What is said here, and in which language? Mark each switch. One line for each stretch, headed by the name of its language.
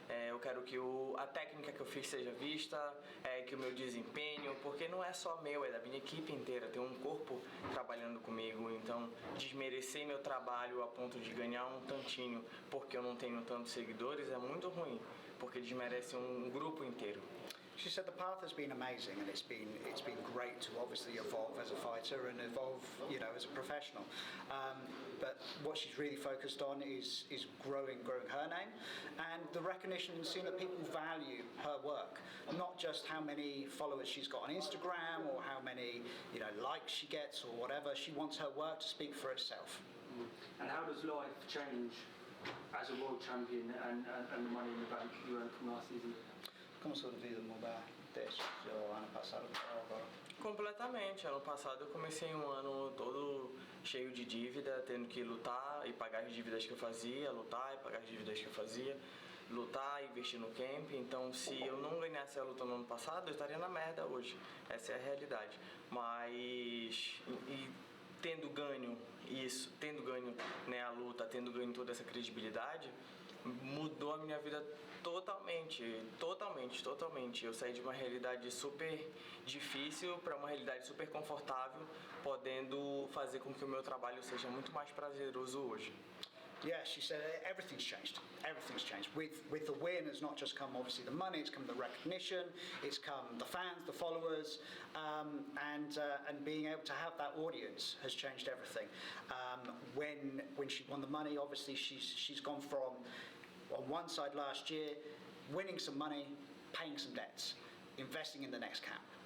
Portuguese: Eu quero que a técnica que eu fiz seja vista, que o meu desempenho, porque não é só meu, é da minha equipe inteira, tem um corpo trabalhando comigo, então desmerecer meu trabalho a ponto de ganhar um tantinho porque eu não tenho tantos seguidores é muito ruim, porque desmerece um grupo inteiro.
English: She said the path has been amazing, and it's been great to obviously evolve as a fighter and evolve, as a professional. But what she's really focused on is growing her name, and the recognition and seeing that people value her work, not just how many followers she's got on Instagram or how many likes she gets or whatever. She wants her work to speak for itself. And how does life change as a world champion and the money in the bank you earned from last season?
Portuguese: Como sua vida mudar desde o ano passado para agora? Completamente. Ano passado eu comecei um ano todo cheio de dívida, tendo que lutar e pagar as dívidas que eu fazia, lutar e pagar as dívidas que eu fazia, lutar e investir no camp. Então, se eu não ganhasse a luta no ano passado, eu estaria na merda hoje. Essa é a realidade. Mas tendo ganho isso, tendo ganho a luta, tendo ganho toda essa credibilidade, mudou a minha vida totalmente, totalmente, totalmente. Eu saí de uma realidade super difícil para uma realidade super confortável, podendo fazer com que o meu trabalho seja muito mais prazeroso hoje.
English: Yeah, she said everything's changed. Everything's changed. With the win, it's not just come obviously the money, it's come the recognition, it's come the fans, the followers, and being able to have that audience has changed everything. When she won the money, obviously she's gone from on one side last year, winning some money, paying some debts, investing in the next camp.